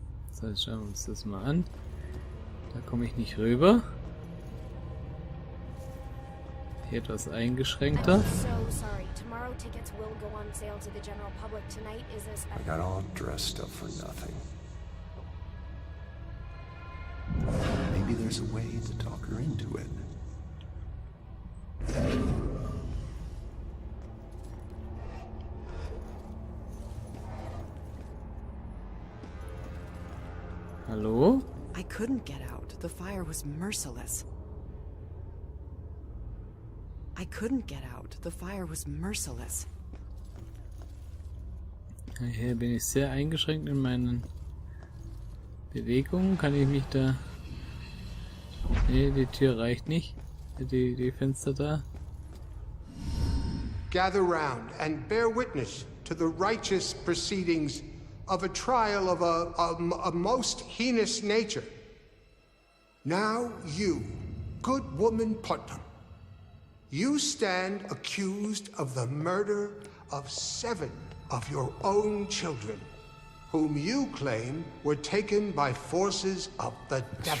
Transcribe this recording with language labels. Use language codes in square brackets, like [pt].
[de] Das heißt, schauen wir uns das mal an. Da komme ich nicht rüber. Hier etwas eingeschränkter. [en] I got all dressed up for nothing. Maybe there's a way to talk her into it. [de] Hallo? [en] I couldn't get out. The fire was merciless. I couldn't get out. The fire was merciless. [de] Hier bin ich sehr eingeschränkt in meinen Bewegungen. Kann ich mich da... Nee, die Tür reicht nicht. Die Fenster da. [en] Gather round and bear witness to the righteous proceedings of a trial of a most heinous nature. Now you, good woman Putnam, you stand accused of the murder of 7 of your own children, whom you claim were taken by forces of the devil.